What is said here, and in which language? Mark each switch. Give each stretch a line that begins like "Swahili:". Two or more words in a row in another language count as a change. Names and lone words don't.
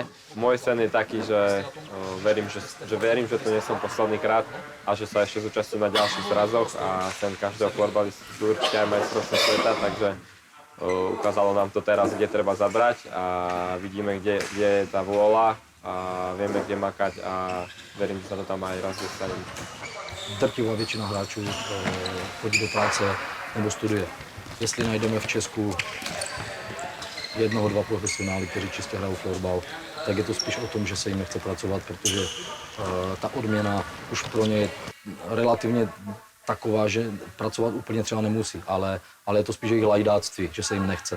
Slovak: Môj sen je taký, že verím, že tu nie som posledný krát a že sa ešte zúčastním na ďalších zrazoch a sen každého florbalistu sú určite aj majstrovstvá sveta, takže ukázalo nám to teraz, kde treba zabrať a vidíme, kde je tá vôľa a vieme, kde makať a verím, že sa to tam aj raz dostane.
Czech: Drtivá většina hráčů chodí do práce nebo studuje. Jestli najdeme v Česku 1-2 profesionály, kteří čistě hrajou florbal, tak je to spíš o tom, že se jim nechce pracovat, protože ta odměna už pro ně je relativně taková, že pracovat úplně třeba nemusí, ale je to spíš jejich lajdáctví, že se jim nechce.